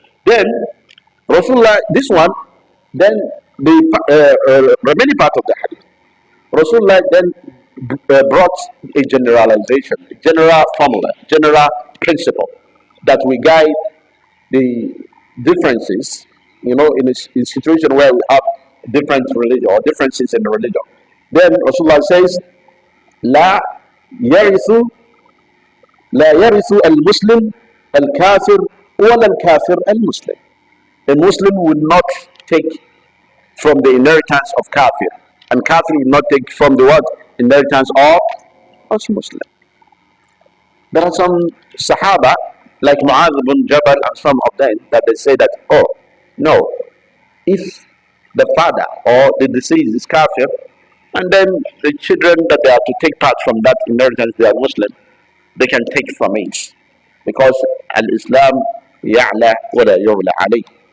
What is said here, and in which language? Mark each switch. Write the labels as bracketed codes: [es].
[en] Then Rasulullah, this one, then the remaining part of the hadith, Rasulullah then brought a generalization, a general formula, general principle that will guide the differences, you know, in a situation where we have different religion or differences in the religion. Then Rasulullah says, [ar] لا يرث لا يرث المسلم الكافر ولا الكافر المسلم. [en] A Muslim will not take from the inheritance of kafir, and kafir will not take from the what? Inheritance of us Muslim. There are some Sahaba like Mu'adh ibn Jabal and some of them that they say that, oh no, if the father or the deceased is kafir, and then the children that they are to take part from that inheritance, they are Muslim, they can take from it, because [ar] al-Islam ya'la wa la yu'la alayh.